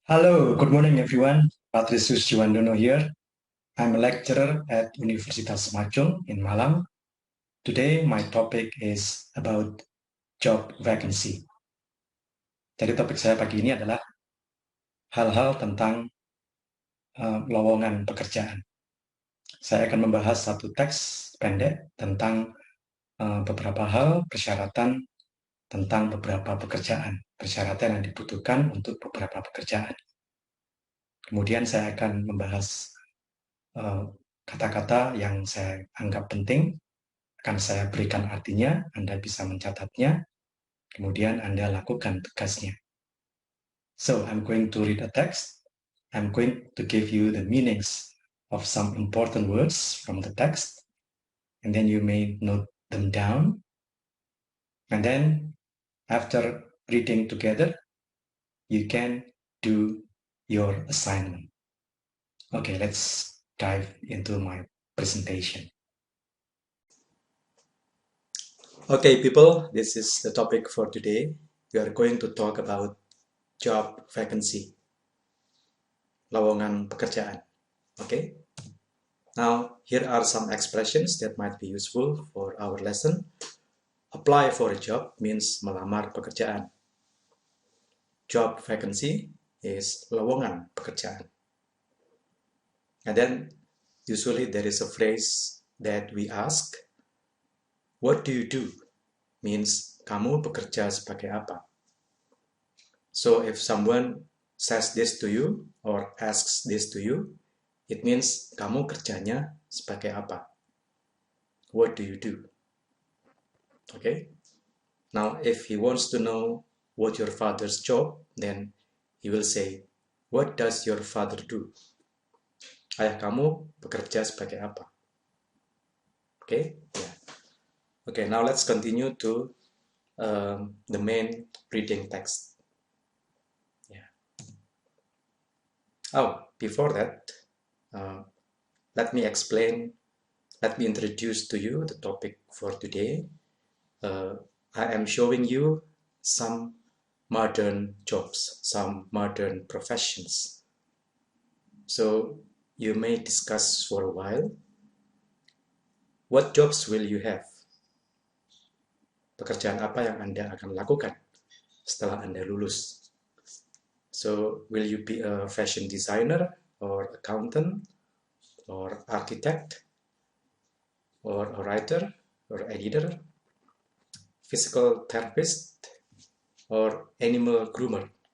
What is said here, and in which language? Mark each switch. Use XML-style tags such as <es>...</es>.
<en>Hello, good morning everyone. Patricius Juwandono here. I'm a lecturer at Universitas Majung in Malang. Today my topic is about job vacancy.</en> <id>Jadi topik saya pagi ini adalah hal-hal tentang lowongan pekerjaan. Saya akan membahas satu teks pendek tentang beberapa hal persyaratan tentang beberapa pekerjaan, persyaratan yang dibutuhkan untuk beberapa pekerjaan. Kemudian saya akan membahas kata-kata yang saya anggap penting, akan saya berikan artinya, Anda bisa mencatatnya, kemudian Anda lakukan tugasnya.</id> <en>So, I'm going to read a text. I'm going to give you the meanings of some important words from the text, and then you may note them down. And then, after reading together, you can do your assignment. Okay, let's dive into my presentation. Okay, people, this is the topic for today. We are going to talk about job vacancy,</en> <id>lowongan pekerjaan.</id> <en>Okay? Now, here are some expressions that might be useful for our lesson. Apply for a job means</en> <id>melamar pekerjaan.</id> <en>Job vacancy is</en> <id>lowongan pekerjaan.</id> <en>And then, usually there is a phrase that we ask, what do you do?</en> <id>Means, kamu bekerja sebagai apa?</id> <en>So if someone says this to you or asks this to you, it means</en> <id>kamu kerjanya sebagai apa?</id> <en>What do you do? Okay? Now, if he wants to know what your father's job, then he will say, what does your father do?</en> <id>Ayah kamu bekerja sebagai apa?</id> <en>Okay? Yeah. Okay, now let's continue to the main reading text. Yeah. Oh, before that, let me introduce to you the topic for today. I am showing you some modern jobs, some modern professions. So you may discuss for a while, what jobs will you have?</en> <id>Pekerjaan apa yang Anda akan lakukan setelah Anda lulus?</id> <en>So will you be a fashion designer or accountant or architect or a writer or editor, physical therapist, or animal groomer?</en>